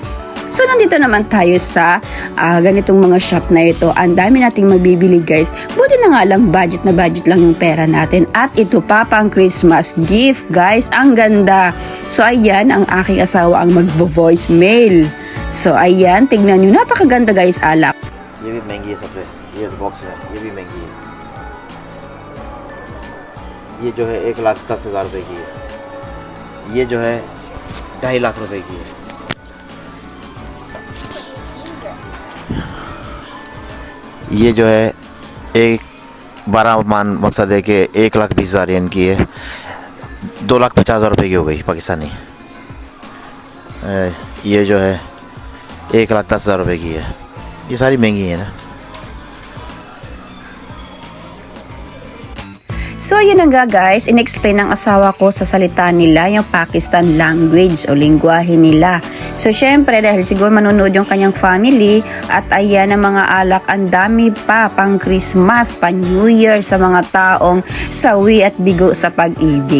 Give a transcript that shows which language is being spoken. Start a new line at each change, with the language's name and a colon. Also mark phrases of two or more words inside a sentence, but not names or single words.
Filipino: So, nandito naman tayo sa ganitong mga shop na ito. Ang dami nating mabibili guys. Buti na nga lang budget na budget lang yung pera natin. At ito pa pang Christmas gift guys. Ang ganda. So, ayan ang aking asawa ang magvo-voice mail. So, ayan. Tignan nyo. Napakaganda guys alak.
Urdu: یہ بھی مہنگی ہے سب سے، یہ باکس ہے، یہ بھی مہنگی ہے. یہ جو ہے 1,10,000 روپے کی ہے. یہ جو ہے 2.5 لاکھ روپے کی ہے. یہ جو ہے 12 مان مقصد ہے کہ 1,20,000 ین کی ہے، 2,50,000 روپے کی ہو گئی پاکستانی. یہ جو ہے 1,10,000 روپے کی ہے. یہ ساری مہنگی ہے نا.
Filipino: So, yun na nga guys, in-explain ng asawa ko sa salita nila yung Pakistan language o lingwahe nila. So, syempre, dahil siguro manonood yung kanyang family at ayan ang mga alak, ang dami pa pang Christmas, pa New Year sa mga taong sawi at bigo sa pag-ibig.